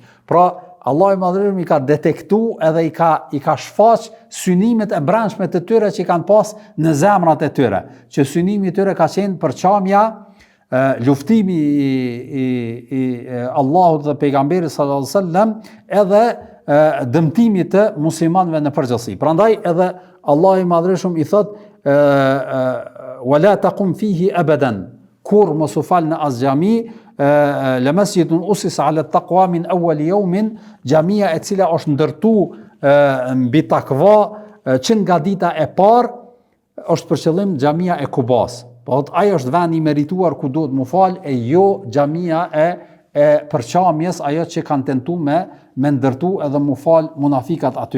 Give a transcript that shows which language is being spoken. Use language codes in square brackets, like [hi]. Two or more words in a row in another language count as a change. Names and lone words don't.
[sq] Pra Allah i Madhëruar i ka detektu edhe i ka shfaq synimet e brendshme të tyre që kanë pas në zemrat e tyre, që synimi i tyre ka qenë përçamja, luftimi i Allahut dhe pejgamberit [ar] صلى الله عليه وسلم, [sq] edhe dëmtimi të muslimanëve në përgjithësi. Prandaj edhe Allah i Madhëruar i thot [ar] و لا تقم فيه أبدا, [sq] kur mos u fal në as xhami, [ar] لمسجد أسس على التقوى من أول يوم, [sq] xhamia e cila është ndërtu mbi takva që nga dita e parë është për qëllim xhamia e Kubas. Po ajo është vendi i merituar ku duhet mu fal, e jo xhamia e përçamjes, ajo që kanë tentuar me ndërtu edhe mu fal munafikat aty.